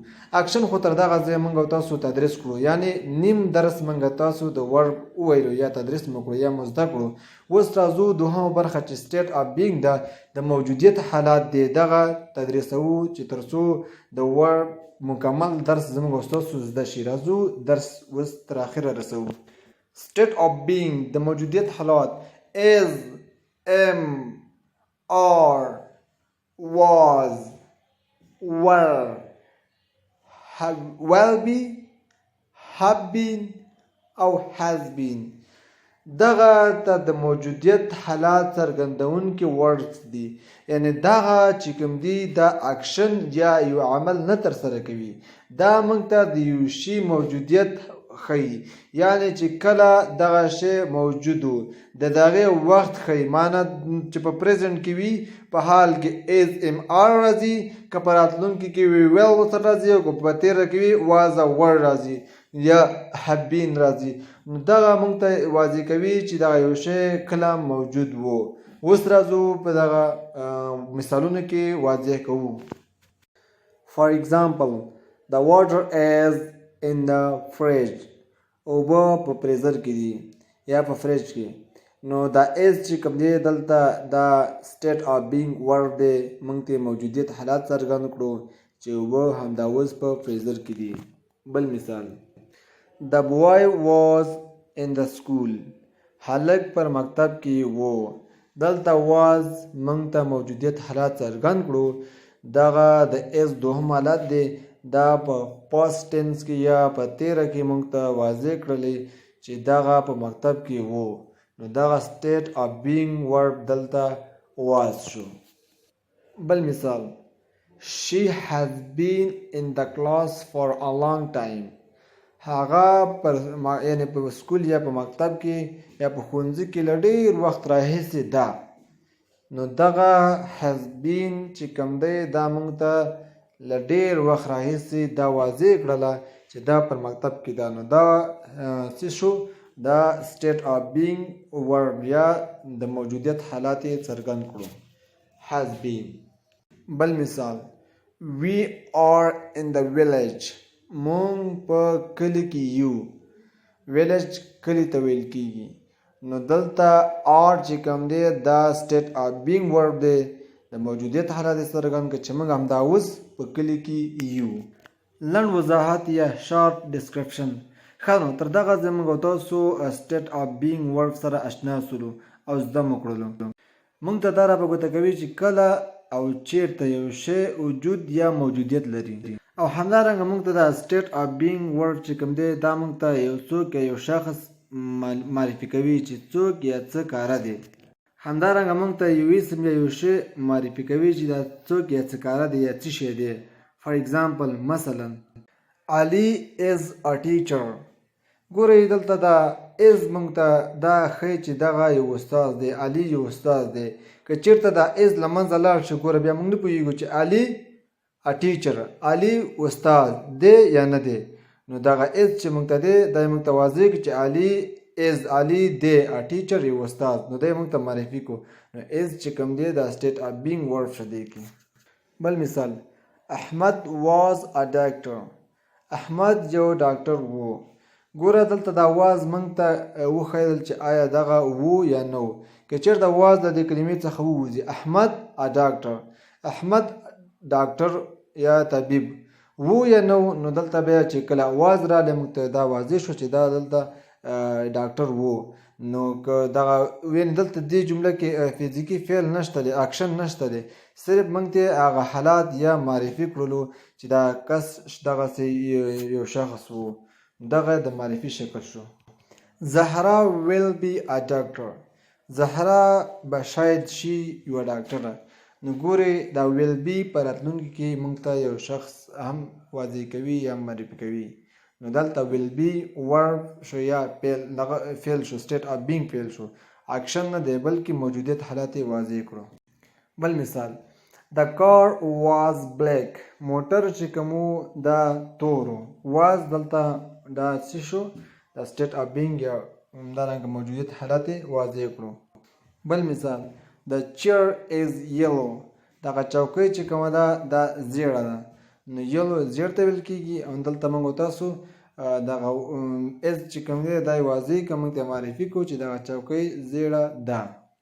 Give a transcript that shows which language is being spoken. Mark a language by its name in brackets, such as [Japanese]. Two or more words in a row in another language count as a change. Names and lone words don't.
[Pashto] اکشن خو تر دغه ځایه موږ تاسو تدریس کړو، یعنی نیم درس موږ تاسو د ورب وویلو یا تدریس مو کړو یا مو زده کړو. اوس راځو دوهمه برخه چې [English] state of being [Pashto] ده، د موجودیت حالات دی. دغه تدریسوو چې تر څو د ورب مکمل درس زموږ استاسو زده شي. راځو درس اوس تر اخره رسوو. [English] state of being [Pashto] د موجودیت حالات: [English] is, am, are, was, were, will be, have been او has been. [Pashto] دغه ته د موجودیت حالات څرګندونکي ورډز دي، یعنی دغه چې کوم دي دا اکشن یا یو عمل نه ترسره کوي، دا موږ ته د یو شي موجودیت ښیي، یعنی چې کله دغه شی موجود و د دغې وخت ښیي. معنی چې په پریزنټ کې وي په حال کې is, am, are راځي، که په راتلونکي کې وي will ورسره راځي، او که په تېره کې وي was او were راځي یا [English] have been [Pashto] راځي. نو دغه موږ ته واضح کوي چې دغه یو شی کله موجود و. اوس راځو په دغه مثالونو کې واضح کوو. [English] For example, the water is in the fridge. [Pashto] اوبه په فریزر کې دي یا په فریج کې. نو دا is چې کوم دی دلته دا [English] state of being word [Pashto] دی، موږ ته موجودیت حالات څرګند کړو چې اوبه همدا اوس په فریزر کې دي. بل مثال: [English] The boy was in the school. [Pashto] هلک پر مکتب کې وو. دلته was موږ ته موجودیت حالات څرګند کړو. دغه د is دوهم حالت دی، دا په [English] past tense [Pashto] کې یا په تیره کې موږ ته واضح کړلی چې دغه په مکتب کې وو. نو دغه [English] state of being verb [Pashto] دلته was شو. بل مثال: [English] She has been in the class for a long time. [Pashto] هغه یعنی په سکول یا په مکتب کې یا په ښوونځي کې له ډېر وخت راهیسې ده. نو دغه [English] has been [Pashto] چې کوم دی دا موږ ته له ډېر وخت راهیسې دا واضح کړله چې دا پر مکتب کې ده. نو دا څه شو؟ دا [English] state of being verb [Pashto] یا د موجودیت حالات یې څرګند کړو، [English] has been. [Pashto] بل مثال: [English] we are in the village. [Pashto] مونږ په کلي کې یو. village کلي ته ویل کیږي. نو دلته are چې کوم دی دا [English] state of being verb [Pashto] دی د موجودیت حالت څرګند کړي چې موږ همدا اوس په کلي کې یو. لنډ وضاحت یا [English] short description. [Pashto] ښه نو تر دغه ځای موږ تاسو [English] state of being verb [Pashto] سره اشنا سولو او زده مو کړلو. موږ ته دا را په ګوته کوي چې کله او چیرته یو شی وجود یا موجودیت لري او همدارنګه موږ ته دا [English] state of being verb [Pashto] چې کوم دی دا موږ ته یو څوک یا یو شخص معرفي کوي چې څوک یا څه کاره دی. همدارنګه موږ ته یو اسم یا یو شی معرفي کوي چې دا څوک یا څه کاره دی یا څه شی دی. [English] for example مثلا Ali is a teacher. [Pashto] ګورئ دلته دا از موږ ته دا ښیي چې دغه یو استاد دی. علي یو استاد دی. که چېرته دا از له منځه لاړ شي ګوره بیا موږ نه پوهېږو چې علي [English] a teacher [Pashto] علي استاد دی یا نه دی. نو دغه از چې موږ ته دی دا موږ ته واضح کړي چې علي از علي دی [English] a teacher [Pashto] یو استاد. نو دا موږ ته معرفي کړو. نو از چې کوم دی دا [English] state of being verb [Pashto] شه دی کې. بل مثال [English] احمد was a doctor. [Pashto] احمد یو ډاکټر وو. ګوره دلته دا واز موږ ته وښیدل چې آیا دغه وو یا نه وو. که چېرته واز د دې کلمې څخه ووځي احمد [English] a doctor [Pashto] احمد ډاکټر یا طبیب وو یا نه وو. نو دلته بیا چې کله واز راغلی موږ ته دا واضح شو چې دا دلته ډاکټر وو. نو که دغه وین دلته دې جمله کې فزیکي فعل نشته دی اکشن نشته دی صرف موږ ته هغه حالات یا معرفي کړلو چې دا کس دغسې یو شخص وو. دغه د معرفي شکل شو. زهرا [English] will be a doctor. [Pashto] زهرا به شاید شي یوه ډاکټره. نو ګورئ دا [English] will be [Pashto] په راتلونکي کې موږ ته یو شخص هم واضح کوي یا معرفي کوي. نو دلته [English] will be verb [Pashto] شو یا فعل شو [English] state of being [Pashto] فعل شو اکشن نه دی بلکې موجودیت حالت یې واضح کړو. بل مثال [English] The car was black. [Pashto] موټر چې کوم دا تورو. was دلته دا څه شو دا [English] state of being [Pashto] یا همدارنګه موجودیت حالت یې واضح کړو. بل مثال [English] The chair is yellow. [Pashto] دغه چوکۍ چې کومه ده دا زیړه ده. نو یلو زیړ ته ویل کېږي او دلته موږ تاسو دغه از چې کوم دی دا یې واضح که موږ ته معرفي کړو چې دغه چوکۍ زیړه ده.